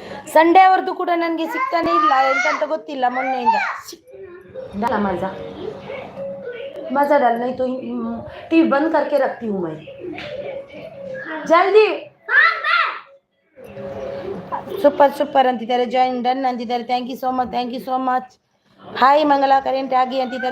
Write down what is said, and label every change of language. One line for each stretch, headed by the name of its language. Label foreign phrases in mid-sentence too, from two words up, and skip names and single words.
Kannada: ಸಂಡೇ ಅವ್ರದ್ದು ಕೂಡ ನನಗೆ ಸಿಗ್ತಾನೆ ಇಲ್ಲ ಎಂತಂತ ಗೊತ್ತಿಲ್ಲ ಮೊನ್ನೆಯಿಂದ.
Hindi: ಮಜಾ मजा डाल नहीं तो टीवी बंद करके रखती हूँ मैं जल्दी.
Kannada: ಸೂಪರ್ ಸೂಪರ್ ಅಂತಿದ್ದಾರೆ.
English: join done
Kannada: ಅಂತಿದ್ದಾರೆ.
English: thank you so much, thank you so much.
Kannada: ಹಾಯ್ ಮಂಗಲ ಕರೆಂಟ್ ಆಗಿ ಅಂತಿದ್ದಾರೆ.